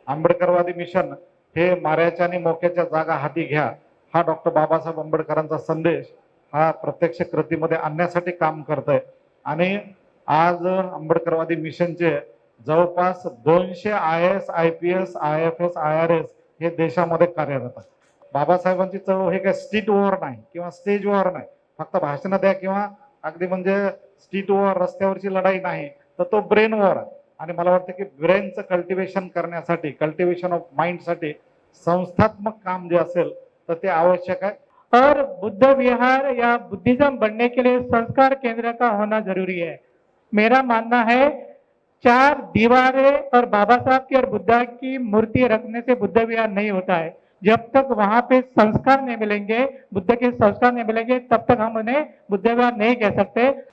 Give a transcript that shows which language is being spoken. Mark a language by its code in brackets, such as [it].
[mr] आंबेडकरवादी मिशन हे माऱ्याच्या आणि मोक्याच्या जागा हाती घ्या, हा डॉक्टर बाबासाहेब आंबेडकरांचा संदेश हा प्रत्यक्ष कृतीमध्ये आणण्यासाठी काम करतंय. आणि आज आंबेडकरवादी मिशनचे जवळपास 200 IAS, IPS, IFS, IRS हे देशामध्ये कार्यरत आहेत. बाबासाहेबांची चळवळ हे काय स्ट्रीट वॉर नाही किंवा स्टेज वॉर नाही, फक्त भाषण द्या किंवा अगदी म्हणजे स्ट्रीट वॉर रस्त्यावरची लढाई नाही, तर तो ब्रेन वॉर आहे. आणि मला वाटतं की ब्रेनचं कल्टिवेशन करण्यासाठी, [en] cultivation of माइंडसाठी [mr] संस्थात्मक काम जे असेल तर ते आवश्यक आहे. [hi] और बुद्ध विहार या बुद्धिज्म बनने के लिए संस्कार केंद्र का होना जरूरी है। मेरा मानना है 4 दीवारें और बाबा साहब की और बुद्धा की मूर्ति रखने से बुद्ध विहार नहीं होता है। जब तक वहां पे संस्कार नहीं मिलेंगे, बुद्ध के संस्कार नहीं मिलेंगे, तब तक हम उन्हें बुद्ध विहार नहीं कह सकते।